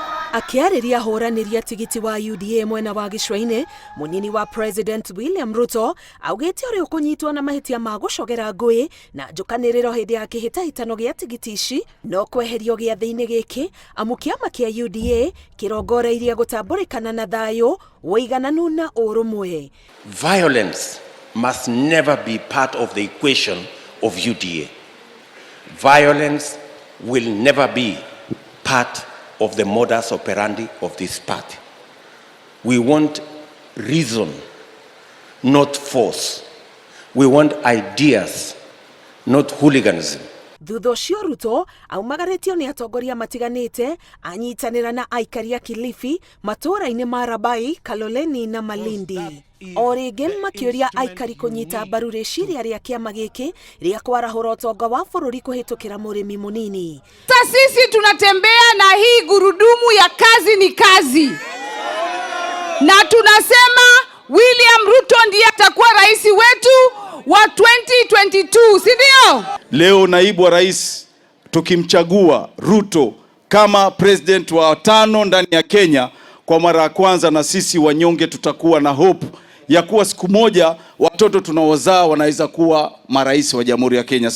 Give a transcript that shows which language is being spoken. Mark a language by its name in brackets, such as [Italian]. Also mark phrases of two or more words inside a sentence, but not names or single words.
[Kikuyu] Akiarĩria ahũranĩri a tigiti wa UDA mwena wa Gĩcũa-inĩ, mũnini wa President William Ruto augĩte ũrĩa ũkũnyitwo na mahĩtia ma gũcogera ngũĩ na njũkanĩrĩro hĩndĩ ya kĩhĩtahĩtano gĩa tigiti ici no kweherio gĩathĩ-inĩ gĩkĩ, amu kĩama kĩa UDA kĩrongoreirie gũtambũrĩkana na thayũ, ũigananu na ũrũmwe. [English] Violence must never be part of the equation of UDA. Violence will never be part of the modus operandi of this party. We want reason, not force. We want ideas, not hooliganism. [Kikuyu] Thutha ũcio Ruto aumagarĩtio nĩ atongoria matiganĩte anyitanĩra na aikari a Kilifi, matũũra-inĩ ma Rabai, Kaloleni na Malindi. O rĩngĩ makĩũria aikari kũnyita mbaru rĩciria rĩa kĩama gĩkĩ rĩa kwarahũra ũtonga wa bũrũri kũhĩtũkĩra mũrĩmi mũnini. [Swahili] Sisi tunatembea na hii gurudumu ya kazi ni kazi, na tunasema William Ruto ndiye atakuwa rais wetu wa 2022, si ndio? Leo naibu wa rais tukimchagua Ruto kama president wa 5 ndani ya Kenya kwa mara ya kwanza, na sisi wanyonge tutakuwa na hope ya kuwa siku moja watoto tunaozaa wanaweza kuwa marais wa Jamhuri ya Kenya.